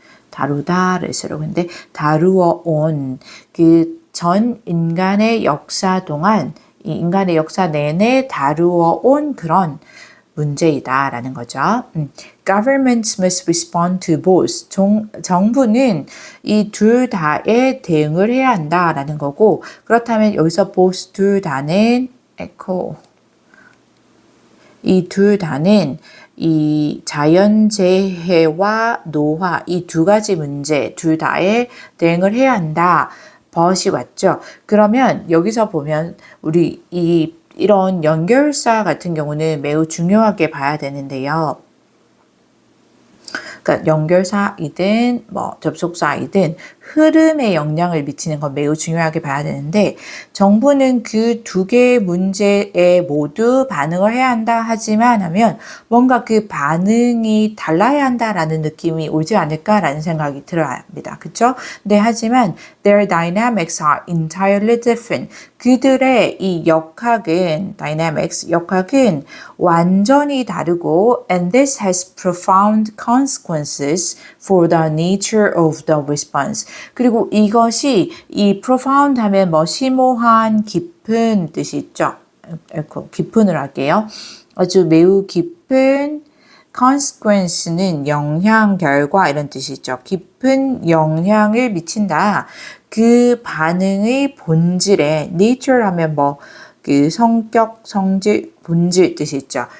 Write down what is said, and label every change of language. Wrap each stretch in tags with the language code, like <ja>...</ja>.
<ko>다루다를 쓰려고 했는데 다루어 온 그 전 인간의 역사 동안 이 인간의 역사 내내 다루어 온 그런 문제이다라는 거죠.</ko> <en>Governments must respond to both.</en> <ko>정부는 이 둘 다에 대응을 해야 한다라는 거고, 그렇다면 여기서 both 둘 다는 echo. 이 둘 다는 이 자연재해와 노화 이 두 가지 문제 둘 다에 대응을 해야 한다. 벗이 왔죠. 그러면 여기서 보면 우리 이런 연결사 같은 경우는 매우 중요하게 봐야 되는데요. 그러니까 연결사이든 뭐 접속사이든 흐름에 영향을 미치는 건 매우 중요하게 봐야 되는데 정부는 그 두 개의 문제에 모두 반응을 해야 한다 하지만 하면 뭔가 그 반응이 달라야 한다라는 느낌이 오지 않을까라는 생각이 들어야 합니다. 그렇죠? 네, 하지만</ko> <en>their dynamics are entirely different.</en> <ko>그들의 이 역학은 역학은 완전히 다르고</ko> <en>and this has profound consequences for the nature of the response.</en> <ko>그리고 이것이 이 profound 하면 뭐 심오한 깊은 뜻이 있죠. 깊은을 할게요. 아주 매우 깊은 consequence는 영향, 결과 이런 뜻이 있죠. 깊은 영향을 미친다. 그 반응의 본질에 nature 하면 뭐 그 성격, 성질, 본질 뜻이 있죠.</ko>